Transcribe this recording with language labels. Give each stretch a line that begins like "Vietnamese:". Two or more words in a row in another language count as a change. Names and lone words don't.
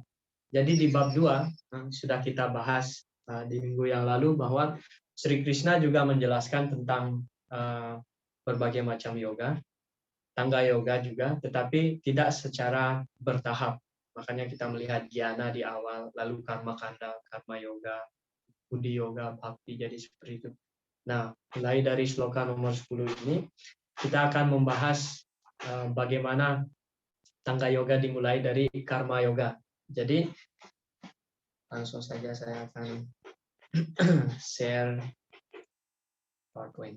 Indonesian: Jadi di bab 2 sudah kita bahas di minggu yang lalu bahwa Sri Krishna juga menjelaskan tentang berbagai macam yoga, tangga yoga juga, tetapi tidak secara bertahap. Makanya kita melihat jnana di awal, lalu karma kanda, karma yoga, buddhi yoga, bhakti, jadi seperti itu. Nah, mulai dari sloka nomor 10 ini, kita akan membahas bagaimana tangga yoga dimulai dari karma yoga. Jadi, langsung saja saya akan share PowerPoint-nya.